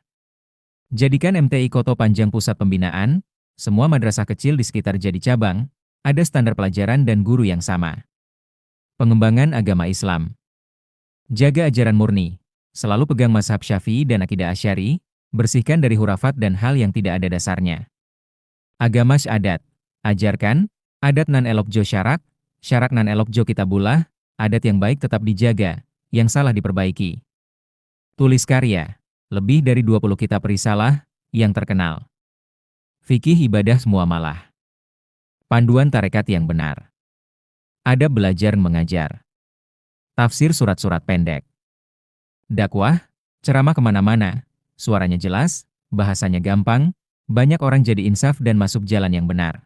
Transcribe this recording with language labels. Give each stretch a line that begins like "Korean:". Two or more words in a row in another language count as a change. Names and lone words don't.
Indonesian: Jadikan MTI Koto Panjang pusat pembinaan, semua madrasah kecil di sekitar jadi cabang, ada standar pelajaran dan guru yang sama. Pengembangan agama Islam. Jaga ajaran murni, selalu pegang mazhab Syafi'i dan akidah Asy'ari, bersihkan dari hurafat dan hal yang tidak ada dasarnya. Agama syadat. Ajarkan,
Minangkabau: adat nan elok jo syarak, syarak nan elok jo kitabullah,
Indonesian: adat yang baik tetap dijaga, yang salah diperbaiki. Tulis karya, lebih dari 20 kitab risalah, yang terkenal. Fikih ibadah muamalah. Panduan tarekat yang benar. Adab belajar mengajar. Tafsir surat-surat pendek. Dakwah, ceramah kemana-mana, suaranya jelas, bahasanya gampang, banyak orang jadi insaf dan masuk jalan yang benar.